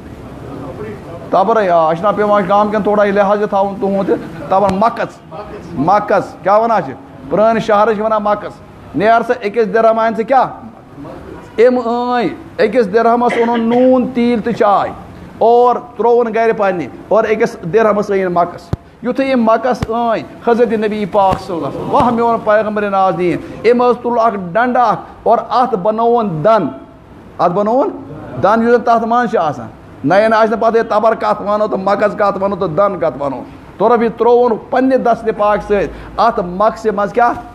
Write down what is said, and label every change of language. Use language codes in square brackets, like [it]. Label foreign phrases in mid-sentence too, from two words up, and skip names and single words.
[ks] تبرے اَسہِ چھُنہ پیٚوان گام کٮ۪ن تھوڑا یہِ لحاظ تھاوُن تُہُنٛد تہِ تبر مکس مکس کیٛاہ ونان چھِ پرٛٲنۍ شہرٕ چھِ ونان مکس نیر سا أکِس درہم انہِ ژٕ کیٛاہ أمۍ أنۍ أکِس درہمس اوٚنُن نوٗن تیٖل تہٕ چاے اور ترٛووُن گرِ پننہِ اور أکِس درہمس أنِن مکس یُتھُے یِم مکس أنۍ حضرت نبی پاک [ar] صلی اللہ علیہ وسلم [ks] واہ میون پیغمبر نازیٖن أمۍ حظ تُل اکھ ڈنڈٕ اکھ اور اتھ بنووُن دن اتھ بنووُن دن یُس زن تتھ منٛز چھُ آسان نین آسہِ نہٕ پتہٕ ہے تبر کتھ ونو تہٕ مکس کتھ ونو تہٕ دن کتھ ونو تورب یہِ ترٛووُن پننہِ دستہِ پاک سۭتۍ اتھ مکسہِ منٛز کیٛاہ